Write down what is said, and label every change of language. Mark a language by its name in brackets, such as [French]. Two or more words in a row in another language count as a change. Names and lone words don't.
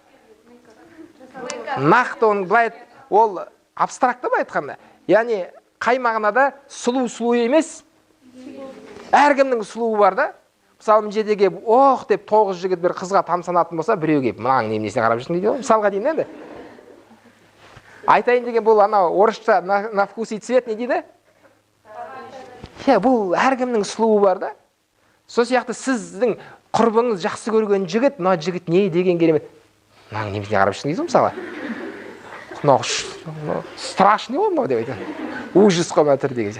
[Kazakh] Нақты оның былай, ол абстракты былай айтқанда. Яғни қай мағынада сұлу емес, әркімнің сұлуы бар да. Мысалы, мына жерде келіп, деп 9 жігіт бір қызға тамсанатын болса, біреу келіп, мынаның немесіне қарап жүрсің дейді ғой. Мысалға деймін енді. Айтайын деген бұл орысша [Russian] на вкус и цвет [Kazakh] не дейді? Бұл әркімнің сұлуы бар да. Сол сияқты сіздің құрбыңыз жақсы көрген жігіт, мына жігіт не деген керемет. Мынаның немесіне қарап жүрсің дейді мысалға. Мынау страшный ғой мынау деп айтады. Ужас қой мына түр деген.